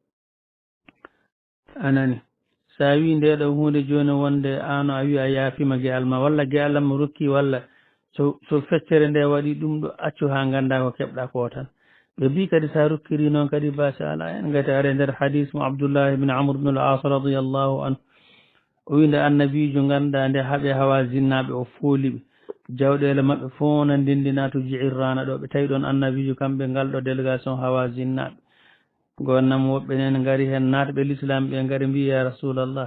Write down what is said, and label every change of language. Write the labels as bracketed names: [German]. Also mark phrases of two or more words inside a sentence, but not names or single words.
[Fula] anani sa wi ndeɗo hunde joni wonde an a wi a yaafima gueɗal ma walla gueɗalam mo rokki walla so feccere nde waɗi ɗum ɗo accu ha ganda ko keɓɗa ko tan ɓe mbi kadi sa rokkiri noon kadi basa ala hen gati are nder hadis mo Abdullah ibn Amr ibn al-As [Arabic] رضي الله عنه [Fula] o winde annabijo ganduɗa nde haaɓe hawa zinnaɓe o fooliɓe jawɗele mabɓe fof no ndendina to Ji'irrana ɗo ɓe tawi ɗon annabijo kamɓe ngal ɗo délégation hawa zinnaɓe gonnam woɓɓe nene gaari hen natɓe l'islam ɓe gaari mbi [Arabic] يا رسول الله